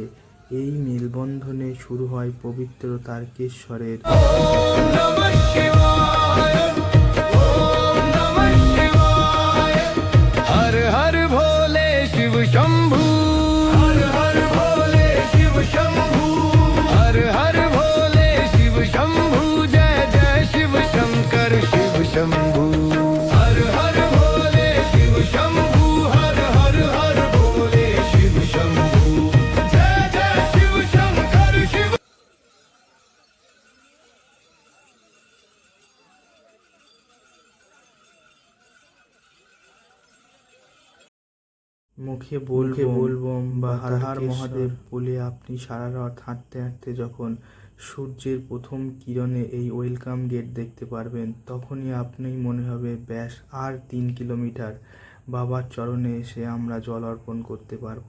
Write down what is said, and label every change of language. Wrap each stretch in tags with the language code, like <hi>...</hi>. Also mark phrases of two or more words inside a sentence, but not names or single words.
<bn>এই মেলবন্ধনে শুরু হয় পবিত্র তারকেশ্বরের</bn> <hi>नमः शिवाय ओम नमः शिवाय हर हर भोले शिव शंभू हर हर भोले शिव शंभू हर हर भोले शिव शंभू जय जय शिव शंकर शिव शंभू हर हर भोले शिव शंभू हर हर हर भोले शिव शंभू जय जय शिव शंकर शिव</hi> <bn>মুখে বলবম বা হর হর মহাদেব বলে আপনি সারা রাত হাঁটতে হাঁটতে যখন সূর্যের প্রথম কিরণে এই</bn> <en>welcome gate</en> <bn>দেখতে পারবেন, তখনই আপনি মনে হবে ব্যাস আর 3 কিলোমিটার বাবার চরণে এসে আমরা জল অর্পণ করতে পারবো।</bn>